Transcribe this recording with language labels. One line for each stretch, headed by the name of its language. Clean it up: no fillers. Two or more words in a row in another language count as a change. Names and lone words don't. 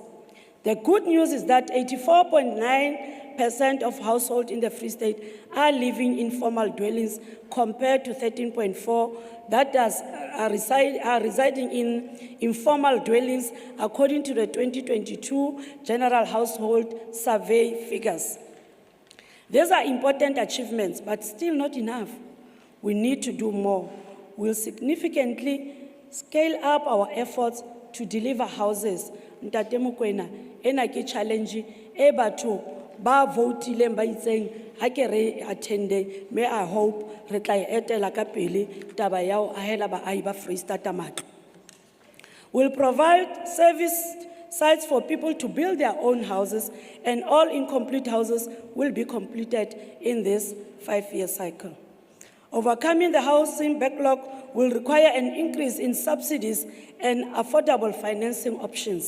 English: The good news is that 84.9% of households in the Free State are living in formal dwellings compared to 13.4% that are residing in informal dwellings according to the 2022 General Household Survey figures. These are important achievements, but still not enough. We need to do more. We'll significantly scale up our efforts to deliver houses.
Southern Sotho: Ntate Mokoena, ena ke challenge e batho ba votileng ba itseng ha ke re attende.
English: May I hope
Southern Sotho: re tla etela ka pele taba ya ho ahela baahi ba Freistata matlo.
English: We'll provide service sites for people to build their own houses, and all incomplete houses will be completed in this 5-year cycle. Overcoming the housing backlog will require an increase in subsidies and affordable financing options.